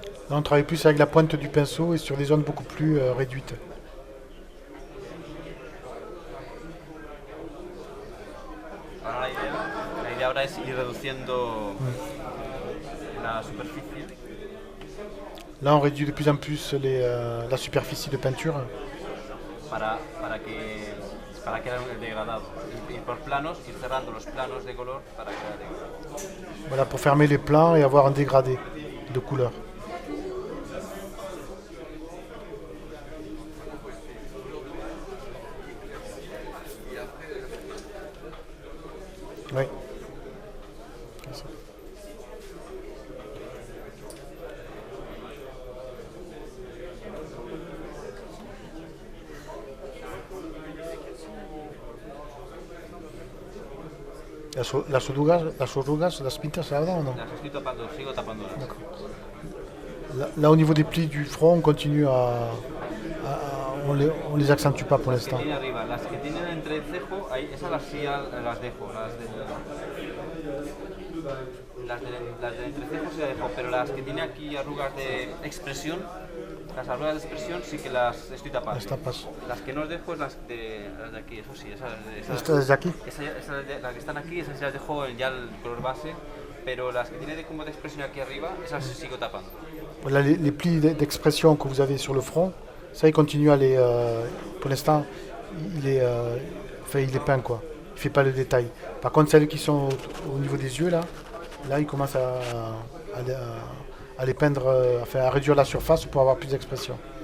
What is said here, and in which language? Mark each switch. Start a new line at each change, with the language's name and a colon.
French: Là, on travaille plus avec la pointe du pinceau et sur des zones beaucoup plus réduites.
Spanish: Ahora la idea ahora es ir reduciendo la superficie.
French: Là, on réduit de plus en plus la superficie de peinture.
Spanish: Para que haya el degradado. Ir por planos, ir cerrando los planos de color para que haya degradado.
French: Voilà, pour fermer les plans et avoir un dégradé de couleur. Oui.
Spanish: Las orugas, las pintas
French: là-dedans ou non?
Spanish: Las estoy tapando, sigo tapándolas.
French: Là, au niveau des plis du front, on continue on les accentue pas pour
Spanish: Las que
French: l'instant.
Spanish: tiene arriba, las que tienen entre el cejo, ahí, esas las sí las dejo. Las del entrecejo sí las dejo, pero las que tiene aquí arrugas de expresión, las arrugas de expresión sí que las estoy tapando. Las tapas. Las que no os dejo es las de aquí, eso sí. ¿Estas de aquí? Las que están aquí, esas sí las dejo ya el color base, pero las que tiene como de expresión aquí arriba, esas sigo tapando.
French: Voilà, les plis d'expression que vous avez sur le front, ça il continue à les... pour l'instant, il est peint quoi. Il fait pas le détail. Par contre, celles qui sont au niveau des yeux là il commence à les peindre, à réduire la surface pour avoir plus d'expression.